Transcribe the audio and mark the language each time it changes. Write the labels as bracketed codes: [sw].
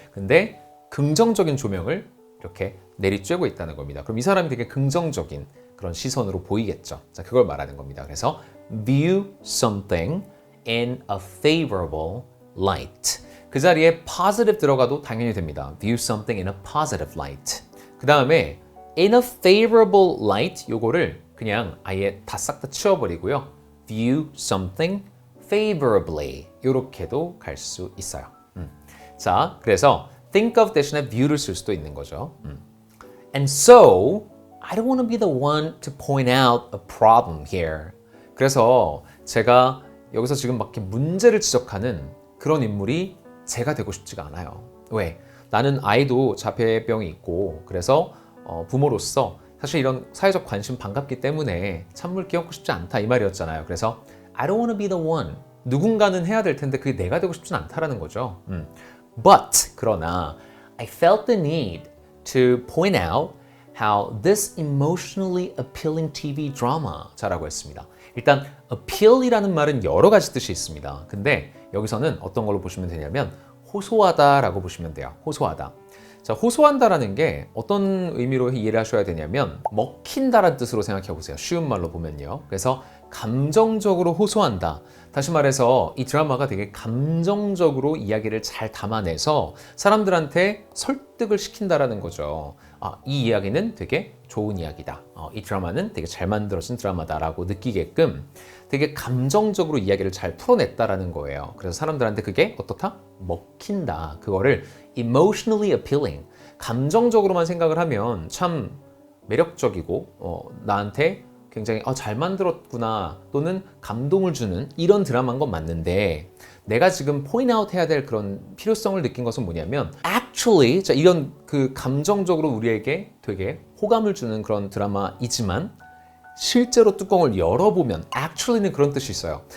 [ko] 근데 긍정적인 조명을 이렇게 내리쬐고 있다는 겁니다. 그럼 이 사람이 되게 긍정적인 그런 시선으로 보이겠죠. 자, 그걸 말하는 겁니다. 그래서 [en] view something in a favorable light. [ko] 그 자리에 positive 들어가도 당연히 됩니다. [en] view something in a positive light. [ko] 그 다음에 [en] in a favorable light [ko] 요거를 그냥 아예 다 싹 다 치워버리고요. [en] view something favorably [ko] 이렇게도 갈 수 있어요. 자, 그래서 think of 대신에 view를 쓸 수도 있는 거죠. [en] And so, I don't want to be the one to point out a problem here. [ko] 그래서 제가 여기서 지금 막 이렇게 문제를 지적하는 그런 인물이 제가 되고 싶지가 않아요. 왜? 나는 아이도 자폐병이 있고 그래서 부모로서 사실 이런 사회적 관심 반갑기 때문에 찬물 끼얹고 싶지 않다 이 말이었잖아요. [en] 그래서 I don't want to be the one. [ko] 누군가는 해야 될 텐데 그게 내가 되고 싶진 않다라는 거죠. [en] But [ko] 그러나 [en] I felt the need to point out how this emotionally appealing TV drama [ko] 자라고 했습니다. 일단 appeal이라는 말은 여러 가지 뜻이 있습니다. 근데 여기서는 어떤 걸로 보시면 되냐면 호소하다라고 보시면 돼요. 호소하다. 자, 호소한다라는 게 어떤 의미로 이해를 하셔야 되냐면 먹힌다라는 뜻으로 생각해 보세요. 쉬운 말로 보면요. 그래서 감정적으로 호소한다. 다시 말해서 이 드라마가 되게 감정적으로 이야기를 잘 담아내서 사람들한테 설득을 시킨다라는 거죠. 이 이야기는 되게 좋은 이야기다. 이 드라마는 되게 잘 만들어진 드라마다라고 느끼게끔 되게 감정적으로 이야기를 잘 풀어냈다라는 거예요. 그래서 사람들한테 그게 어떻다? 먹힌다. 그거를 [en] emotionally appealing. [ko] 감정적으로만 생각을 하면 참 매력적이고 나한테 굉장히 잘 만들었구나 또는 감동을 주는 이런 드라마인 건 맞는데 내가 지금 point out 해야 될 그런 필요성을 느낀 것은 뭐냐면 actually 자, 이런 그 감정적으로 우리에게 되게 호감을 주는 그런 드라마이지만 실제로 뚜껑을 열어보면 actually는 그런 뜻이 있어요.